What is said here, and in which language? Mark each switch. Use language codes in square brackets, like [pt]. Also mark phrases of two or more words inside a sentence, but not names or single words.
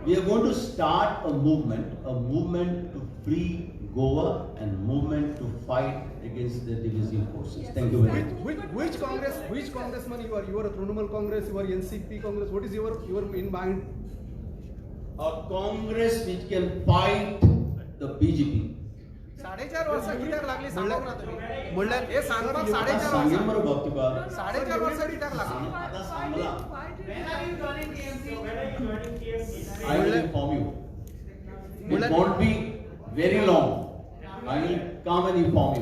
[en] We are going to start a movement to free Goa and movement to fight against the divisive forces. Thank you very much. which congressman you are? You are a Trinamool Congress, you are NCP Congress. What is your in mind? A Congress which can fight the BJP. [kok] 4.5 वर्ष कित्याक लागली सांगून ना तुम्ही म्हणल्यार हे सांगपाक 4.5 आता सांगेन वर्ष बरं भक्तिबा. 4.5 वर्ष कित्याक लागली आता सांगला. [en] When are you joining TMC? When are you joining TMC? I will inform you. It won't be very long. I will come and inform you.